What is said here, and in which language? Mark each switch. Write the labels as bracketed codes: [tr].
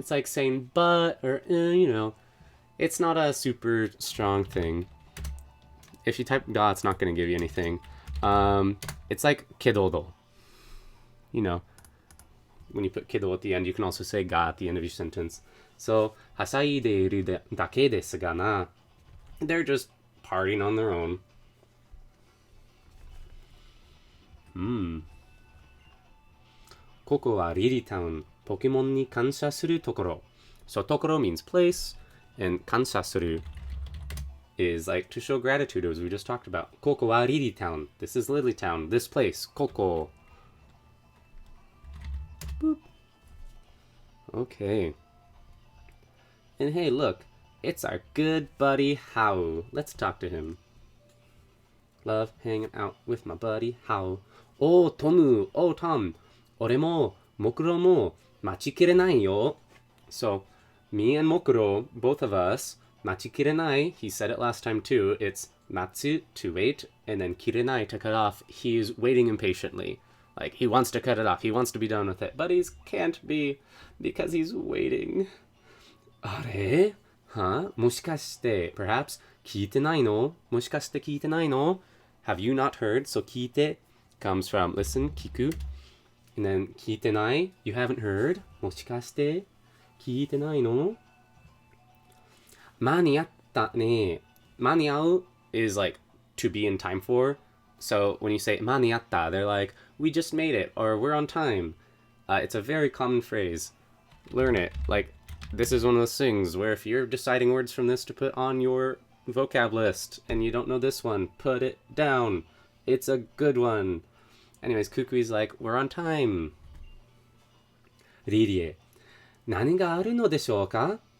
[en] It's like saying but, or you know, it's not a super strong thing. If you type ga, it's not going to give you anything. It's like kedodo, you know, when you put kedo at the end, you can also say ga at the end of each sentence. [ja] So, はしゃいでいるだけですがな. [en] They're just partying on their own. [ja] ここはリリタウン、ポケモンに感謝するところ. [en] So, ところ means place, and 感謝する is like to show gratitude, as we just talked about. [ja] ここはリリタウン. [en] This is Lily Town. This place. ここ. Boop. Okay. And hey, look. It's our good buddy, Hao. Let's talk to him. Love hanging out with my buddy, Hao. Oh, Tomu. Oh, Tom. [ja] 俺も、Mokuroも、待ちきれないよ. [en] So, me and Mokuro, both of us, [ja] 待ちきれない, [en] he said it last time too. It's matsu, to wait, and then kirenai, to cut off. He's waiting impatiently. Like, he wants to cut it off. He wants to be done with it. But he can't be, because he's waiting. [ja] あれ? [en] Huh? [ja] もしかして, [en] perhaps, [ja] 聞いてないの?もしかして聞いてないの? [en] Have you not heard? So 聞いて comes from listen, kiku. And then [ja] 聞いてない, [en] you haven't heard. [ja] もしかして聞いてないの? 間に合ったね. [en] 間に合う is like to be in time for. So when you say 間に合った, they're like, we just made it, or we're on time. It's a very common phrase. Learn it. Like, this is one of those things where if you're deciding words from this to put on your vocab list and you don't know this one, put it down. It's a good one. Anyways, Kukui's like, we're on time. Ririe. [ja] 何があるのでしょうか?